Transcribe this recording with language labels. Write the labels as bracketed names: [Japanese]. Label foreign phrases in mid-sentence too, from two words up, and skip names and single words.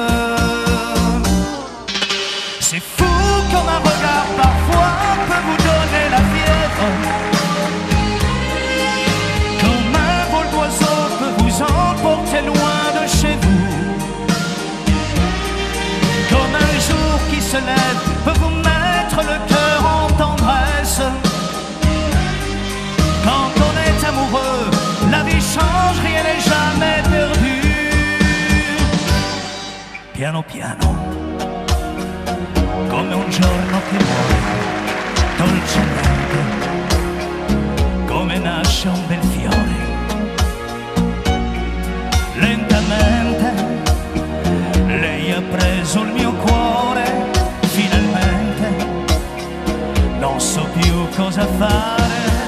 [French] C'est fou comme un regard parfois peut vous donner la fièvre, comme un vol d'oiseau peut vous emporter loin de chez vous, comme un jour qui se lève peut vous mettre le cœur en tendresse. Quand on est amoureux, la vie change, rien n'est jamais perdu. [Italian] Piano piano, come un giorno che muore, dolcemente, come nasce un bel fiore. Lentamente, lei ha preso il mio cuore, finalmente, non so più cosa fare.